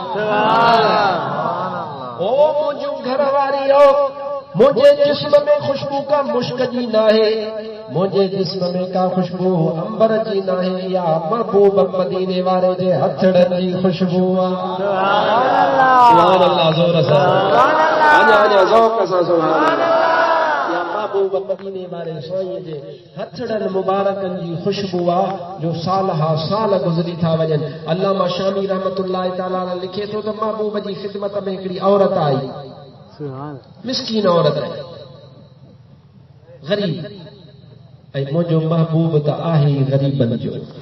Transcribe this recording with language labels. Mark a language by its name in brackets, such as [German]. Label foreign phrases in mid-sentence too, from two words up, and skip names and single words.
[Sindhi] ओ मुंहिंजूं घर वारियो मुझे जिस्म में खुशबू का मुश्क जी नाहे मुझे जिस्म में का खुशबू अंबर जी नाहे या महबूब मदीने वारे जे हथड़न जी खुशबू [Arabic] سبحان الله [Hindi] जोर से आजा आजा ज़ौक़ से [Arabic] سبحان الله [Sindhi] या महबूब मदीने वारे साईं जे हथड़न मुबारकन जी खुशबू आ जो साल हा साल गुज़री था वञनि। अल्लामा शामी रहमतुल्लाह तआला लिखे थो त महबूब जी ख़िदमत में हिकिड़ी औरत आई, मिस्कीन औरत आहे, ग़रीब, ऐं मुंहिंजो महबूब त आहे ई ग़रीबनि जो।